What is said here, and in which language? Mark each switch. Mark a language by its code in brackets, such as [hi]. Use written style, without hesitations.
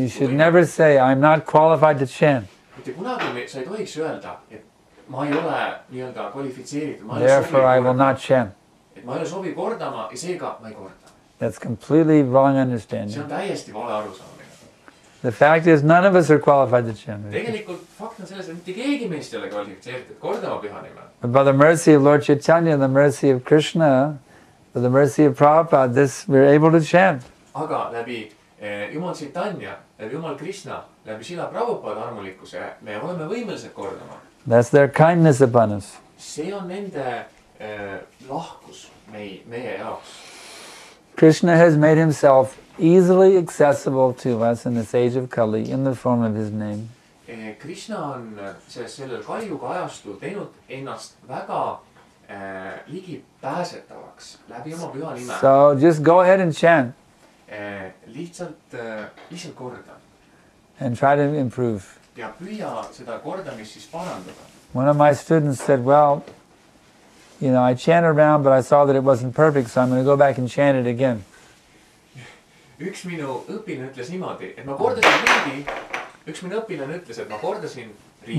[en] You should never say, I'm not qualified to chant. [et] Mitte kunagi sa ei tohiks öelda, et ma ei ole nii-öelda kvalifitseeritud. [en] Therefore I will not chant. [et] Et ma ei ole sobiv kordama ja seega ma ei korda. [en] That's completely wrong [et] See [en] understanding. [et] on täiesti vale arusaamine. [en] The fact is, none of us are qualified to chant. [et] Tegelikult fakt on selles, et mitte keegi meist ei ole kvalifitseeritud kordama püha nime. [en] But by the mercy of Lord Chaitanya, the mercy of Krishna, by the mercy of Prabhupada, we're able to chant. [et] Aga läbi Jumal Chaitanya, läbi Jumal Krishna, läbi Srila Prabhupada armulikkuse me oleme võimelised kordama. [en] That's their kindness upon us. [et] See on nende lahkus meie jaoks. [en] Krishna has made himself easily accessible to us in this age of Kali in the form of his name. [et] Krishna on sellel Kaliuga ajastul teinud ennast väga ligipääsetavaks läbi oma püha nime. [en] So just go ahead and chant. [et] Lihtsalt korda. [en] And try to improve. [et] Ja püüa seda kordamist siis parandada. [en] One of my students said, well, you know, I chanted around, but I saw that it wasn't perfect, so I'm going to go back and chant it again. [et] Üks minu õpilane ütles niimoodi, et ma kordasin ringi. Üks minu õpilane ütles, et ma kordasin ringi.